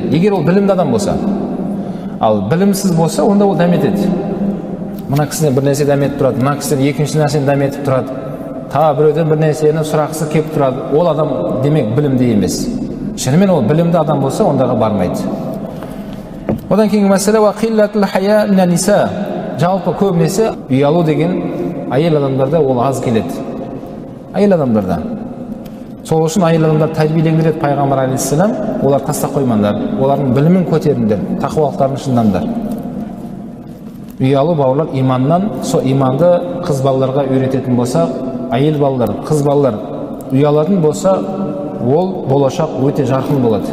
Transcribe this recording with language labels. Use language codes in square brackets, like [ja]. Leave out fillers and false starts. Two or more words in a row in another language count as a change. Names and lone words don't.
[kk] Егер ол білімді адам болса, ал білімсіз болса, онда ол дәметеді. Мына кісіден бір нәрсе дәметіп тұрады, мына кісіден екінші нәрсені дәметіп тұрады, та біреуден бір нәрсені сұрақсы келіп тұрады. Ол адам демек білімді емес. Шынымен ол білімді адам болса, ондағы бармайды. Одан кейінгі мәселе [ar] قلة الحياء من النساء. [kk] Жалпы көбінесе ұялу деген әйел адамдарда ол аз келеді. Әйел адамдарда. Сол үшін әйел адамдар тәрбиелеңдіреді пайғамбар алейхиссалам, олар тастап қоймаңдар, олардың білімін көтеріңдер, тақуалықтарын шыңдаңдар. Ұялу бауырлар иманнан, сол иманды қыз балаларға үйрететін болса, әйел балалар, қыз балалар ұялатын болса, ол болашақ өте жарқын болады.